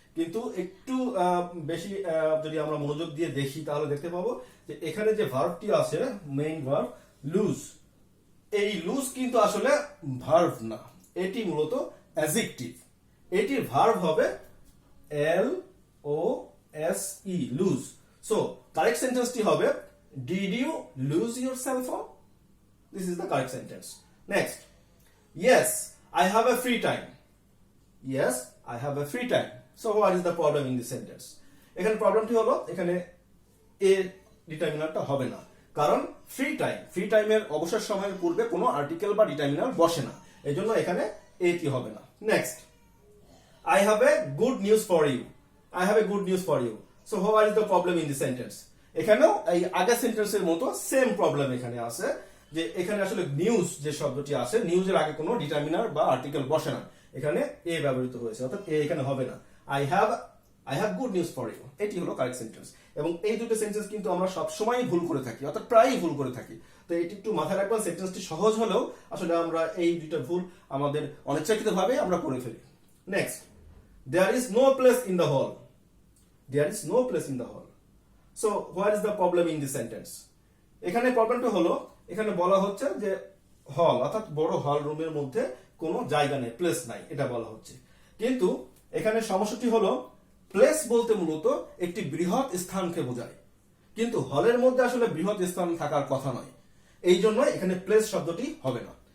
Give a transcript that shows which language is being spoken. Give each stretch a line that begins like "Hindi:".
Bangla: কিন্তু একটু বেশি যদি আমরা মনোযোগ দিয়ে দেখি তাহলে দেখতে পাবো যে এখানে যে ভার্বটি আছে মেইন ভার্ব লুজ, এই লুজ কিন্তু আসলে ভার্ব না, এটি মূলত অ্যাডজেক্টিভ। এটির ভার্ব হবে এল ও
English: LOSE, lose. So correct sentence
Bangla: টি হবে
English: did you lose your cell phone? This is the correct sentence. Next, yes, I have a free time. Yes, I have a free time. So what is the problem in this sentence?
Bangla: এখানে প্রবলেমটি হলো এখানে এ ডিটারমিনারটা হবে না, কারণ free টাইমের অবসর সময়ের পূর্বে কোনো আর্টিকেল বা ডিটারমিনার বসে না, এজন্য এখানে এটি হবে না।
English: Next, I have a good news for you. I have a good news for you. So what is the problem in this sentence?
Bangla: এখানেও এই আগের সেন্টেন্সের মতো সেম প্রবলেম এখানে আছে, যে এখানে আসলে নিউজ যে শব্দটি আছে, নিউজের আগে কোনো ডিটারমিনার বা আর্টিকেল বসে না, এখানে এ ব্যবহৃত হয়েছে, অর্থাৎ এ এখানে হবে না।
English: I have good news for you,
Bangla: এটি হলো কারেক্ট সেন্টেন্স। এবং এই দুটো সেন্টেন্স কিন্তু আমরা সবসময়ই ভুল করে থাকি, অর্থাৎ প্রায়ই ভুল করে থাকি। তো এটি একটু মাথায় রাখবেন, সেন্টেন্সটি সহজ হলেও আসলে আমরা এই দুটো ভুল আমাদের অনিচ্ছাকৃতভাবে আমরা করে ফেলি।
English: Next, there is no place in the hall. There is no place in the hall. So what is the problem in this sentence?
Bangla: এখানে প্রবলেমটা হলো, এখানে বলা হচ্ছে যে হল অর্থাৎ বড় হল রুমের মধ্যে কোনো জায়গা নেই, প্লেস নাই, এটা বলা হচ্ছে। কিন্তু এখানে সমস্যাটি হলো প্লেস বলতে মূলত একটি বৃহৎ স্থানকে বোঝায়, কিন্তু হলের মধ্যে আসলে বৃহৎ স্থান থাকার কথা নয়, এই জন্য এখানে প্লেস শব্দটি হবে না।